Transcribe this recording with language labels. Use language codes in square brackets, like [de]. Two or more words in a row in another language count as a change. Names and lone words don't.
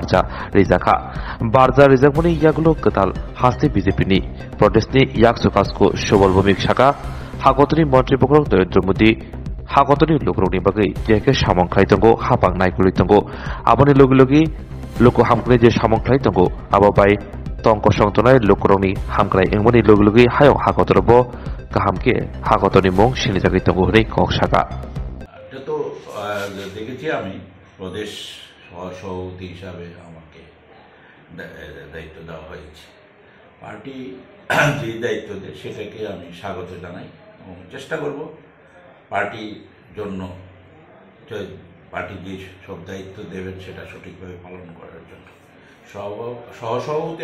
[brx] बारजा रिजाकमनि यागुलो गताल हास्ते बिजेपिनि प्रदेशनि याक्सु कासको सुबल भूमिक शाखा हागतनि मन्त्रि पक्र नरेन्द्र मोदी हागतनि लोकरौनि बागै जेके सामंख्लाय दंगो हाबां नायगुलि दंगो आबनि लगे लोक हामख्लाय जे सामंख्लाय दंगो आबाबाय तंक संतनाय लोकरौनि हामख्लाय एंबनि लगे हायाव हागतरबो गाहामके हागतनि मुं सिनिजागै दंगो हरै কক শাখা [bn] এটা তো দেখেছি আমি প্রদেশ সভাপতি হিসাবে আমাকে দায়িত্ব দেওয়া হয়েছে পার্টি যে দায়িত্ব দেয় সেটাকে আমি স্বাগত জানাই এবং চেষ্টা করব পার্টির জন্য পার্টি যে সব দায়িত্ব দেবেন সেটা সঠিকভাবে পালন করার জন্য সহসভাপতি